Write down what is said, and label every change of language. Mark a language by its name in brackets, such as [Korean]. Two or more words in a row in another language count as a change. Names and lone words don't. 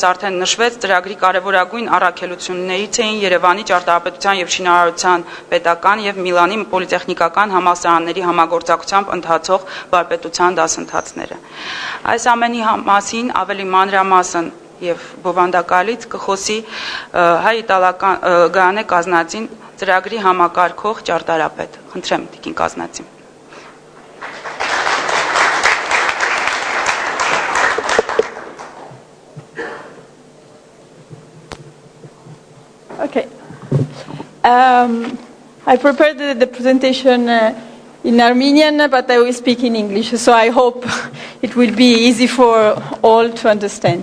[Armenian] արդեն նշվեց, ծրագրի կարևորագույն առաքելություններից էին Երևանի ճարտարապետության եւ շինարարության պետական եւ Միլանի պոլիտեխնիկական համալսարանների համագործակցությամբ ընթացող վարպետության դասընթացները։ Այս ամենի մասին ավելի մանրամասն եւ բովանդակալից կխոսի հայ-իտալական Գանե Կազնատին, ծրագրի համակարգող ճարտարապետ։ Խնդրեմ, Տիկին Կազնատին։ [English] Okay. I prepared the presentation in Armenian, but I will speak in English, so I hope it will be easy for all to understand.